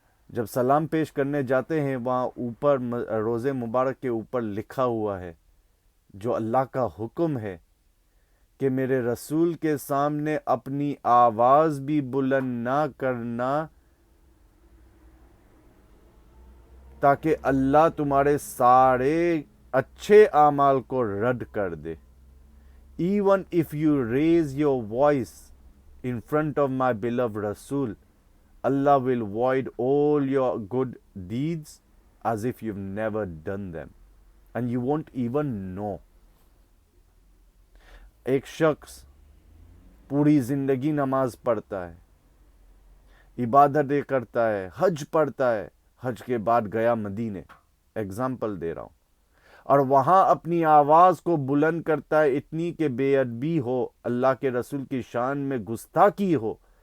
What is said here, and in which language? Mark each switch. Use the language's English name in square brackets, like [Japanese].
[Urdu] جب سلام پیش کرنے جاتے ہیں وہاں اوپر روزے مبارک کے اوپر لکھا ہوا ہے، جو اللہ کا حکم ہے کہ میرے رسول کے سامنے اپنی آواز بھی بلند نہ کرنا تاکہ اللہ تمہارے سارے اچھے اعمال کو رد کر دے. [English] Even if you raise your voice in front of my beloved Rasul, Allah will void all your good deeds as if you've never done them. And you won't even know. [Urdu] ایک شخص پوری زندگی نماز پڑھتا ہے، عبادتیں کرتا ہے، حج پڑھتا ہے، حج کے بعد گیا مدینے، اگزامپل دے رہا ہوں، اور وہاں اپنی آواز کو بلند کرتا ہے اتنی کہ بے ادبی ہو، اللہ کے رسول کی شان میں گستاخی ہو،